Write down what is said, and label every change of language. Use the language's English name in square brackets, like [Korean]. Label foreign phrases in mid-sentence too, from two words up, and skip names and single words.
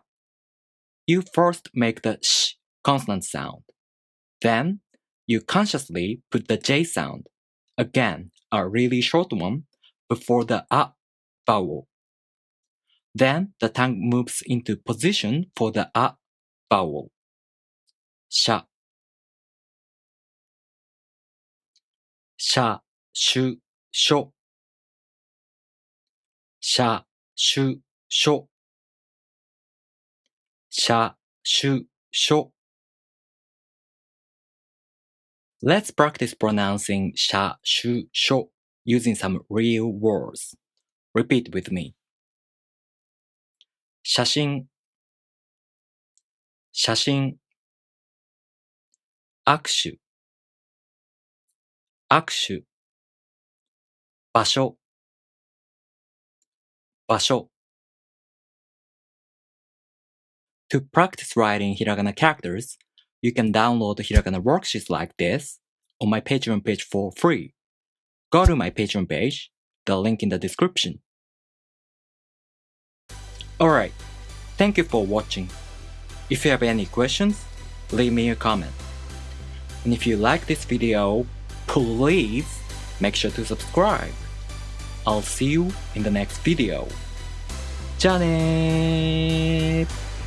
[English] You first make the sh consonant sound. Then, you consciously put the j sound, again a really short one, before the a vowel. Then the tongue moves into position for the a vowel. Sha. Sha Shu Sho. Sha Shu Sho. Sha Shu Sho. Let's practice pronouncing Sha Shu Sho using some real words. Repeat with me. [Japanese] 写真、写真、握手、握手、場所、場所。 [English] To practice writing hiragana characters, you can download hiragana worksheets like this on my Patreon page for free. Go to my Patreon page, the link in the description. Alright, thank you for watching. If you have any questions, leave me a comment. And if you like this video, please make sure to subscribe. I'll see you in the next video. [Japanese] じゃあねー。